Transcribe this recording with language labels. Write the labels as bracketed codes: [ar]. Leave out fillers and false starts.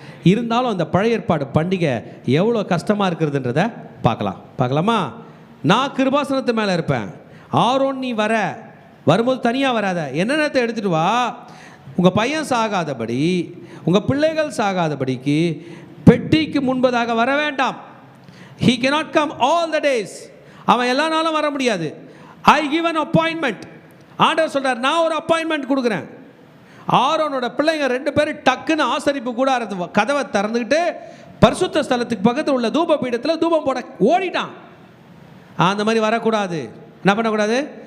[ta] இருந்தாலும் அந்த பழைய ஏற்பாடு பண்டிகை எவ்வளோ கஷ்டமாக இருக்கிறதுன்றத பார்க்கலாமா? நான் கிருபாசனத்து மேலே இருப்பேன், ஆரோன் நீ வரும்போது தனியாக வராத, என்னென்னத்தை எடுத்துகிட்டு வா, உங்கள் பையன் சாகாதபடி, உங்கள் பிள்ளைகள் சாகாதபடிக்கு பெட்டிக்கு முன்பதாக வர வேண்டாம். [en] He cannot come all the days. [ta] அவன் எல்லா நாளும் வர முடியாது. [en] I give an appointment. [ta] ஆண்டவர் சொல்கிறார், நான் ஒரு அப்பாயின்மெண்ட் கொடுக்குறேன். ஆரோனோட பிள்ளைங்க 2 பேரும் டக்குன்னு ஆசரிப்பு கூடாரத்து கதவை திறந்துக்கிட்டு பரிசுத்த ஸ்தலத்துக்கு பக்கத்தில் உள்ள தூப பீடத்தில் தூபம் போட ஓடிட்டான். அந்த மாதிரி வரக்கூடாது. என்ன பண்ணக்கூடாது?